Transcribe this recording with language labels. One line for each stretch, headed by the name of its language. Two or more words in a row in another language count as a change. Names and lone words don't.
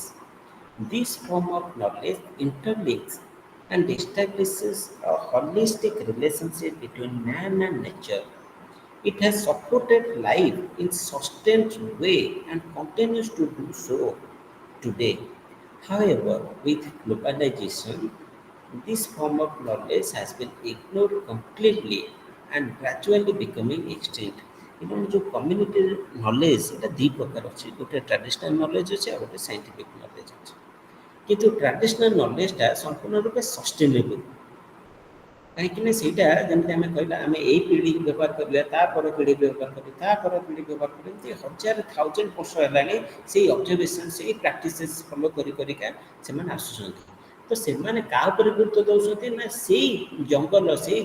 English: This form of knowledge interlinks and establishes a holistic relationship between man and nature, It has supported life in sustained way and continues to do so today. However, with globalization, this form of knowledge has been ignored completely and gradually becoming extinct.
Odia: जो
English: community knowledge
Odia: এটা ଦୁଇ ପ୍ରକାର ଅଛି ଗୋଟେ
English: traditional knowledge
Odia: ଅଛି ଆଉ ଗୋଟେ
English: scientific knowledge
Odia: ଅଛି କିନ୍ତୁ
English: traditional knowledge
Odia: ଟା ସମ୍ପୂର୍ଣ୍ଣ ରୂପେ sustainable କାହିଁକି ନା ସେଇଟା ଯେମିତି ଆମେ କହିଲା ଆମେ ଏଇ ପିଢ଼ି ବ୍ୟବହାର କରିବା ତାପର ପିଢ଼ି ବ୍ୟବହାର କରିବା ତାପର ପିଢ଼ି ବ୍ୟବହାର କରିବା ଏମିତି ହଜାର ଥାଉଜେଣ୍ଡ ବର୍ଷ ହେଲାଣି ସେଇ ଅବଜରଭେସନ୍ ସେଇ
English: practices follow
Odia: କରି କରିକା ସେମାନେ ଆସୁଛନ୍ତି ତ ସେମାନେ କାହା ଉପରେ ଗୁରୁତ୍ୱ ଦେଉଛନ୍ତି ନା ସେଇ ଜଙ୍ଗଲ ସେଇ